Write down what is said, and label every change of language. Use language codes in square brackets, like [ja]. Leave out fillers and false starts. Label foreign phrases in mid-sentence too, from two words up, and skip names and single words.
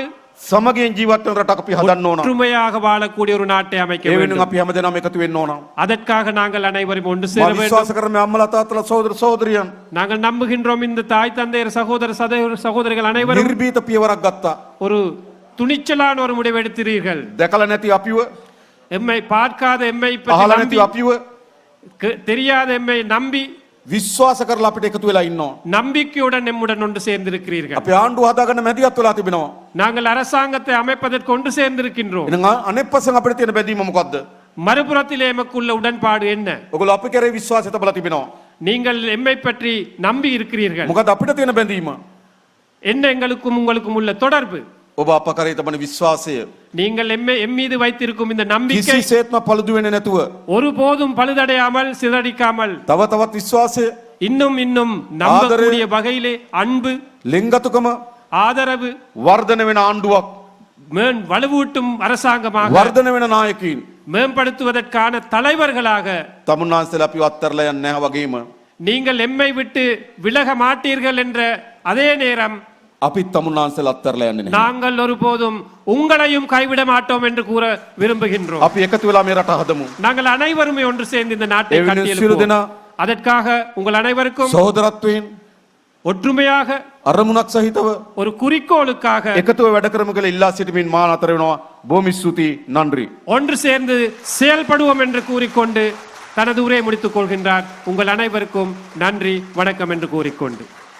[si] සමගියෙන් ජීවත් වෙන රටක් අපි හදන්න ඕන. [ta] ஒற்றுமையாக வாழக்கூடிய ஒரு நாட்டை அமைக்க [si] ඒ වෙනුවෙන් [ta] வேண்டும். [si] අපි හැමදෙනාම එකතු වෙන්න ඕන. [ta] அதற்காக நாங்கள் அனைவரும் ஒன்று [si] මා [ta] சேர வேண்டும். [si] විශ්වාස කරන මේ අම්මලා තාත්තලා සහෝදර சகோதරියන් [ta] நாங்கள் நம்புகின்றோம் இந்த தாய் தந்தையர், சகோதர சகோதரிகள் அனைவரும் [si] නිර්භීත පියවරක් ගත්තා. [ta] ஒரு துணிச்சலான ஒரு முடிவு எடுத்தீர்கள். [si] දැකලා නැති අපිව, [ta] எம்மை பார்க்காத எம்மை பற்றி [si] අහලා [ta] நம்பி, [si] නැති අපිව [ta] தெரியாத எம்மை நம்பி [si] විශ්වාස කරලා අපිට එකතු වෙලා ඉන්නවා. [ta] நம்பிக்கையுடன் நம்முடன் ஒன்று சேர்ந்திருக்கிறீர்கள். [si] අපි ආණ්ඩුව හදාගන්න මැදිහත් වෙලා තිබෙනවා. [ta] நாங்கள் அரசாங்கத்தை அமைப்பதற்கு ஒன்று சேர்ந்திருக்கின்றோம். [si] එහෙනම් අනෙක් පස්සෙන් අපිට තියෙන බැඳීම මොකද්ද? [ta] மறுபுறத்தில் எமக்குள்ள உடன்பாடு என்ன? [si] ඔයගොල්ලෝ අපි කරේ විශ්වාසය තබලා තිබෙනවා. [ta] நீங்கள் எம்மை பற்றி நம்பி இருக்கிறீர்கள். [si] මොකද අපිට තියෙන බැඳීම? [ta] என்ன எங்களுக்கும் உங்களுக்கும் உள்ள தொடர்பு? [si] ඔබ අප කරේ තබන විශ්වාසය [ta] நீங்கள் எம் மீது வைத்திருக்கும் இந்த நம்பிக்கை [si] කිසිසේත්ම පළුදු වෙන්නේ නැතුව [ta] ஒருபோதும் பழுதடையாமல், சிதறடிக்காமல், [si] තව තවත් විශ්වාසය, [ta] இன்னும் நம்பக்கூடிய வகையிலே அன்பு, [si] ලෙන්ගතුකම [ta] ஆதரவு, [si] වර්ධන වෙන ආණ්ඩුවක්, [ta] வலுவூட்டும் அரசாங்கமாக, [si] වර්ධන වෙන නායකයින් [ta] மேம்படுத்துவதற்கான தலைவர்களாக [si] තමුන්වහන්සේලා අපිව අත්හැරලා යන්නේ නැහැ වගේම [ta] நீங்கள் எம்மை விட்டு விலக மாட்டீர்கள் என்ற அதே நேரம் [si] අපිත් තමුන්නාන්සලා අත්තරලා යන්නේ නැහැ. [ta] நாங்கள் ஒருபோதும் உங்களையும் கைவிட மாட்டோம் என்று கூற விரும்புகின்றோம். [si] අපි එකතු වෙලා මේ රට හදමු. [ta] நாங்கள் அனைவருமே ஒன்று சேர்ந்து இந்த நாட்டை [si] ඒ වෙනුවෙන් සියලු [ta] கட்டியெழுப்புவோம். [si] දෙනා [ta] அதற்காக உங்கள் அனைவருக்கும் [si] සහෝදරත්වයෙන් [ta] ஒற்றுமையாக [si] අරමුණක් සහිතව [ta] ஒரு குறிக்கோளுக்காக [si] එකතුව වැඩ කරමු කියලා ඉල්ලා සිටමින් මා අතර වෙනවා. බොහොම ස්තුතියි නන්රි. [ta] ஒன்று சேர்ந்து செயல்படுவோம் என்று கூறிக்கொண்டு தனது உரையை முடித்துக் கொள்கின்றார். உங்கள் அனைவருக்கும் நன்றி வணக்கம் என்று கூறிக்கொண்டு